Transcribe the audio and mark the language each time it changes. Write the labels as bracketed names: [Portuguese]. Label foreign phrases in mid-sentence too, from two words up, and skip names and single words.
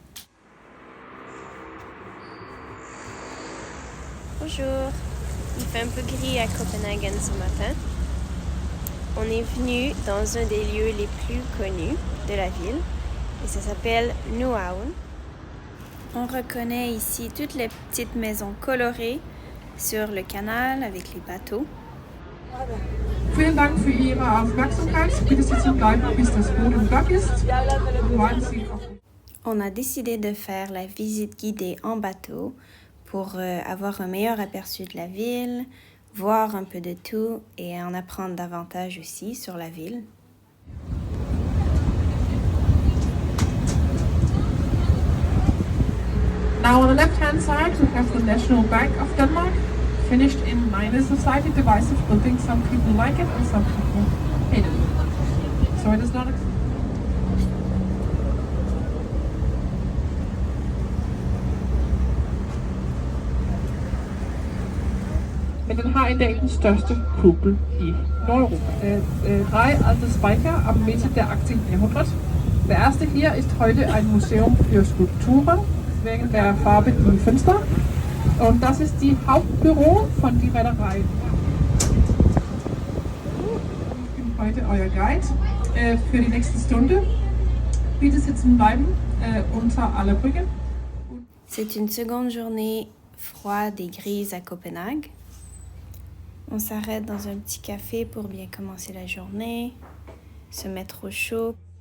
[French] Bonjour, il fait un peu gris à Copenhague ce matin. On est venu dans un des lieux les plus connus de la ville et ça s'appelle Nyhavn. On reconnaît ici toutes les petites maisons colorées sur le canal avec les bateaux. [German] Vielen Dank für Ihre Aufmerksamkeit. Bitte sitzen bleiben, bis das Boot im Dock ist. [French] On a décidé de faire la visite guidée en bateau pour avoir un meilleur aperçu de la ville, voir un peu de tout et en apprendre davantage aussi sur la ville. [English] Now on the left-hand side we have the National Bank of Denmark. Finished in minor society, divisive building. Some people like it and some people hate it. So it is not. [Danish] Men den har i dag den største kuppel i Nordeuropa. [German] Drei alte Speicher am Mitte der 18. Jahrhundert. Der erste hier ist heute ein Museum für Skulpturen wegen der Farbe im Fenster. Und das ist die Hauptbüro von die Reederei. Ich bin heute euer Guide für die nächste Stunde. Bitte sitzen bleiben unter aller Brücken. [French] C'est une seconde journée froide et grise à Copenhague. On s'arrête dans un petit café pour bien commencer la journée, se mettre au chaud.